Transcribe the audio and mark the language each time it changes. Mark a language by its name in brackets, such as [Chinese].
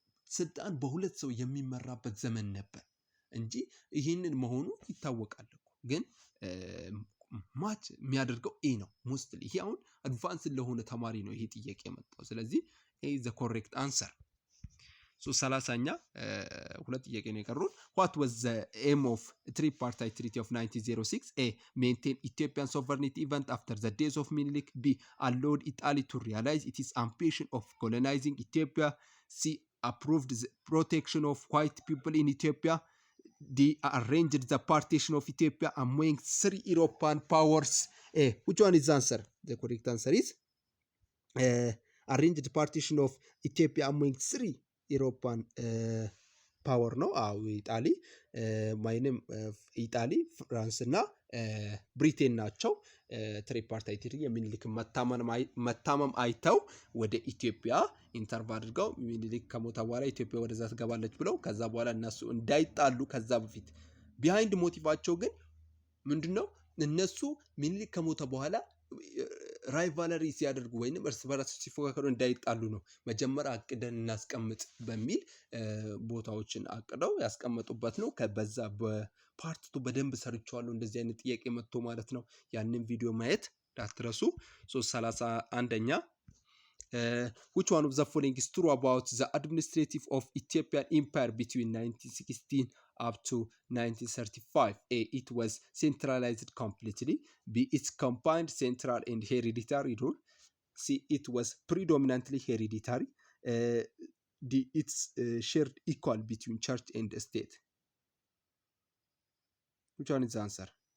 [Amharic] ስልጣን በሁለት ሰው የሚመራበት ዘመን ነበር እንጂ ይህንን መሆኑ ይታወቃል። ግን ማች የሚያደርገው ኤ ነው ሞስትሊ። ይሄ አሁን አድቫንስ ለሆነ ተማሪ ነው ይሄ ጥያቄ የመጣው። ስለዚህ [English] ኤ ኢዝ ዘ ኮሬክት አንሰር። [Amharic] ሶ 30ኛ ሁለት ጥያቄ ነው የቀሩን። [English] ዋት ዋዝ ዘ ኤም ኦፍ ትሪፓርታይት ትሪቲ ኦፍ 1906? ኤ ሜንቴን ኢትዮጵያን ሶቨርኒቲ ኢቨንት አፍተር ዘ ዴዝ ኦፍ ሚኒሊክ። ቢ አሎድ ኢጣሊ ቱ ሪያላይዝ ኢትስ አምቢሽን ኦፍ ኮሎናይዚንግ ኢትዮጵያ። ሲ approved the protection of white people in Ethiopia. They arranged the partition of Ethiopia among 3 European powers. Which one is the answer? The correct answer is arranged partition of Ethiopia among 3 European power [Amharic] ነው። አዎ ኢጣሊ ማይንም ኢጣሊ፣ ፍራንስ እና ብሪቴን ናቸው። ትሪፓርታይት የሚኒሊክ መታመም አይተው ወደ ኢትዮጵያ ኢንተርቭ አድርገው ሚኒሊክ ከሞተ በኋላ ኢትዮጵያ ወደዛ ትገባለች ብለው ከዛ በኋላ እነሱ እንዳይጣሉ ከዛ በፊት ቢሃይንድ ሞቲቫቸው ግን ምንድነው? እነሱ ሚኒሊክ ከሞተ በኋላ ራይቫለሪ ሲያደርጉ ወይንም እርስ በራስ ሲፎካከሩ እንዳይጣሉ ነው። መጀመሪያ አቅደን እናስቀምጥ በሚል ቦታዎችን አቅደው ያስቀመጡበት ነው። ከበዛ በፓርቱ በደንብ ሰርቻለሁ እንደዚህ አይነት ጥያቄ መጥቶ ማለት ነው። ያንን ቪዲዮ ማየት እንዳትረሱ። 331ኛ [English] which one of the following is true about the administrative of Ethiopian Empire between 1916 up to 1935? A. It was centralized completely. B. It's combined central and hereditary rule. C. It was predominantly hereditary. D. It's shared equal between church and state. Which one is the answer?